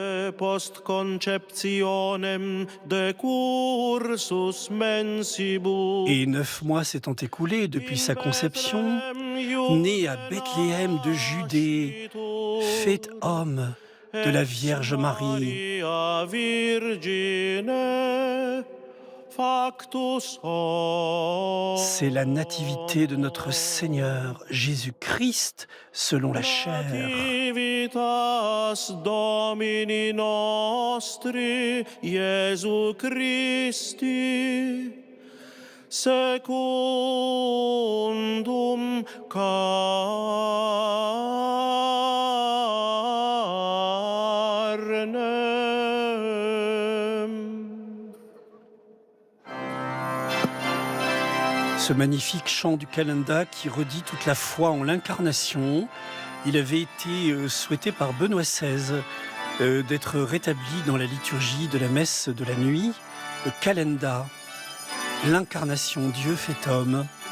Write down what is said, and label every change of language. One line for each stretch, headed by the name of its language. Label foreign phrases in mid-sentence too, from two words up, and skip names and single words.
French: et 9 mois s'étant écoulés depuis sa conception, né à Bethléem de Judée, fait homme de la Vierge Marie. C'est la nativité de notre Seigneur Jésus-Christ selon la chair.
Latin: Domini nostri Iesu Christi secundum carnem.
French: Ce magnifique chant du Calenda qui redit toute la foi en l'incarnation, il avait été souhaité par Benoît XVI d'être rétabli dans la liturgie de la messe de la nuit, le Calenda, l'incarnation, Dieu fait homme.